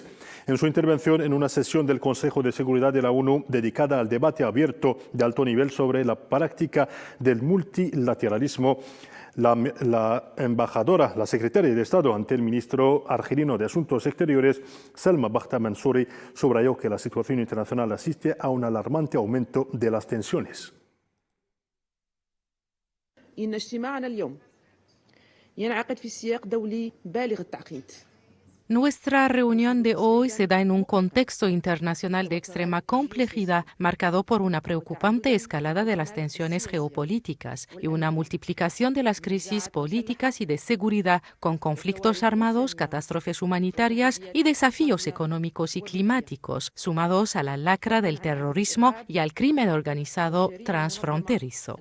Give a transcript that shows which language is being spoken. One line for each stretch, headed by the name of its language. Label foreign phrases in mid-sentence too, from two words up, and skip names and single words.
Spanish: En su intervención en una sesión del Consejo de Seguridad de la ONU dedicada al debate abierto de alto nivel sobre la práctica del multilateralismo, la embajadora, la secretaria de Estado ante el ministro argelino de Asuntos Exteriores, Salma Bakhta Mansouri, subrayó que la situación internacional asiste a un alarmante aumento de las tensiones.
Arabic: إن اجتماعنا اليوم ينعقد في سياق دولي بالغ التعقيد.
Spanish: Nuestra reunión de hoy se da en un contexto internacional de extrema complejidad, marcado por una preocupante escalada de las tensiones geopolíticas y una multiplicación de las crisis políticas y de seguridad, con conflictos armados, catástrofes humanitarias y desafíos económicos y climáticos, sumados a la lacra del terrorismo y al crimen organizado transfronterizo.